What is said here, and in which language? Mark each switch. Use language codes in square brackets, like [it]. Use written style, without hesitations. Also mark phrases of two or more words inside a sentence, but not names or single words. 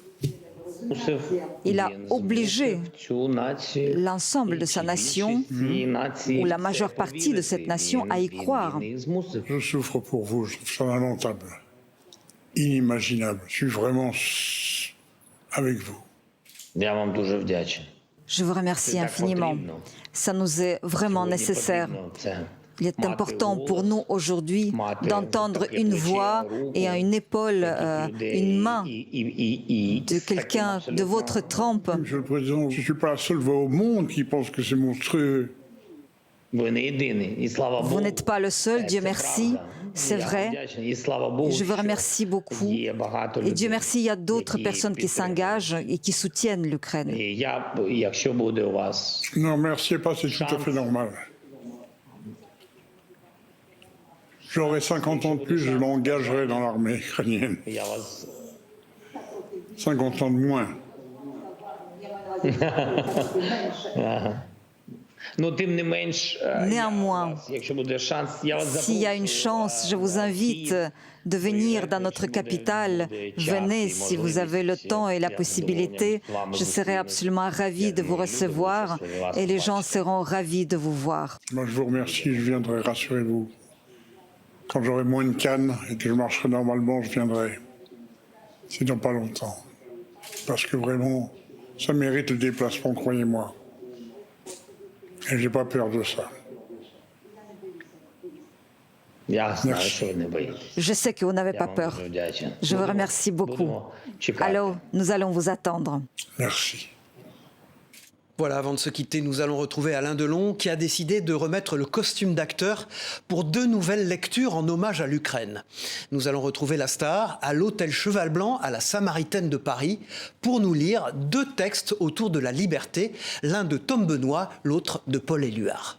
[fr] Il a obligé l'ensemble de sa nation, ou la majeure partie de cette nation, à y croire. Je souffre pour vous, je trouve ça lamentable, inimaginable. Je suis vraiment avec vous. [uk] Я вам дуже вдячний. [fr] Je vous remercie infiniment. Ça nous est vraiment nécessaire. Il est important pour nous aujourd'hui d'entendre une voix et une épaule, une main de quelqu'un de votre trempe. Monsieur le Président, je ne suis pas la seule voix au monde qui pense que c'est monstrueux. [uk] Ви не єдиний, і слава Богу. [fr] Vous n'êtes pas le seul, Dieu merci, c'est vrai. [uk] І слава Богу, [fr] Je vous [uk] що [fr] remercie beaucoup. [uk] є багато [fr] Et Dieu [uk] людей. [fr] merci, il y a d'autres personnes qui s'engagent et qui soutiennent l'Ukraine. [uk] І якщо буде у вас [fr] Non, merci pas, c'est tout à fait normal. J'aurai 50 ans de plus, je m'engagerai dans l'armée ukrainienne. [uk] я вас [fr] 50 ans de moins. [uk] Ну, тим не менш, [fr] Néanmoins, [uk] якщо буде шанс, я вас [fr] s'il y a une chance, je vous invite de venir dans notre capitale. Venez si vous avez le temps et la possibilité. Je serai absolument ravie de vous recevoir et les gens seront ravis de vous voir. Moi, je vous remercie, je viendrai, rassurez-vous. Quand j'aurai moins de cannes et que je marcherai normalement, je viendrai. C'est dans pas longtemps. Parce que vraiment, ça mérite le déplacement, croyez-moi. Et j'ai pas peur de ça. [uk] Я знаю, [fr] Merci. [uk] що ви не боїтесь. [fr] Je sais que vous n'avez [uk] Я [fr] pas [uk] вам [fr] peur. [uk] дуже вдячен. [fr] Je vous remercie beaucoup. [uk] Будемо чекати. [fr] Alors, nous allons vous attendre. Merci. Voilà, avant de se quitter, nous allons retrouver Alain Delon qui a décidé de remettre le costume d'acteur pour 2 nouvelles lectures en hommage à l'Ukraine. Nous allons retrouver la star à l'hôtel Cheval Blanc à la Samaritaine de Paris pour nous lire 2 textes autour de la liberté, l'un de Tom Benoît, l'autre de Paul Éluard.